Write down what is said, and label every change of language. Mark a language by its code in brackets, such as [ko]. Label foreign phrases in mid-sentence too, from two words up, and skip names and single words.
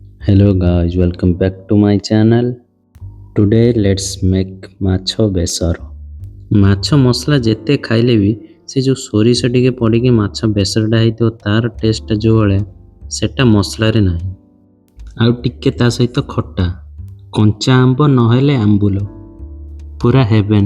[en] Hello guys, welcome back to my channel. Today let's make [or] ମାଛ ବେସର। ମାଛ ମସଲା ଯେତେ ଖାଇଲେ ବି ସେ ଯେଉଁ ସୋରିଷ ଟିକେ ପଡ଼ିକି ମାଛ ବେସରଟା ହେଇଥିବ ତାର ଟେଷ୍ଟଟା ଯେଉଁ ଭଳିଆ ସେଟା ମସଲାରେ ନାହିଁ। ଆଉ ଟିକେ ତା ସହିତ ଖଟା, କଞ୍ଚା ଆମ୍ବ ନହେଲେ ଆମ୍ବୁଲ, ପୁରା ହେଭେନ୍।